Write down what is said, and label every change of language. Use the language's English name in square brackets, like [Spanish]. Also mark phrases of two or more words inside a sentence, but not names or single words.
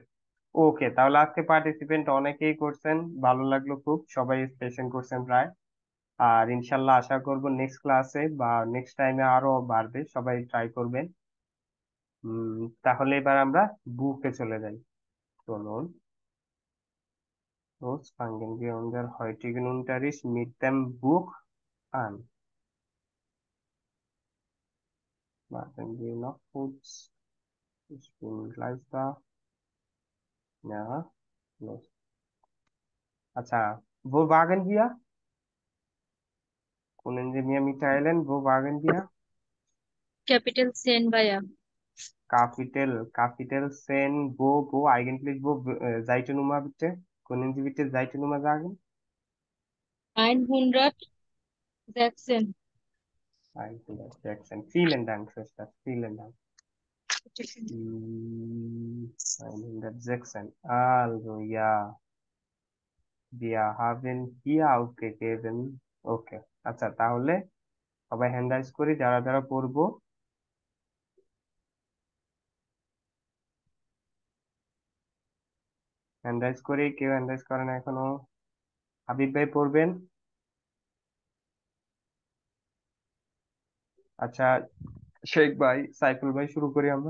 [Bangla] ওকে, তাহলে আজকে পার্টিসিপেন্ট অনেকেই করছেন, ভালো লাগলো খুব, সবাই স্পেশন করছেন প্রায়। আর ইনশাল্লাহ আশা করব নেক্সট ক্লাসে বা নেক্সট টাইমে আরো বাড়বে, সবাই ট্রাই করবেন। তাহলে এবার আমরা বুকে চলে যাই। [German] Sondern los fangen wir unseren heutigen Unterricht mit dem Buch an. Warten wir noch kurz. Ich bin gleich da. Ja, los. [Bangla] আচ্ছা, [German] wo waren wir? Können Sie mir mitteilen, wo waren wir? Capital Sen ভাইয়া। Kapitel Sen, wo eigentlich wo Seitennummer bitte? Können Sie bitte Seitennummer sagen? 116। 116. Vielen Dank, Schwester. Vielen Dank. 116. Also ja, wir haben hier aufgegeben. Okay. [Bangla] আচ্ছা, তাহলে সবাই হ্যান্ড রাইজ করি যারা যারা পড়বো। হ্যান্ড রাইজ করি, কেউ হ্যান্ড রাইজ করে না এখনো। হাবিব ভাই পড়বেন। আচ্ছা, শেখ ভাই, সাইফুল ভাই, শুরু করি আমরা।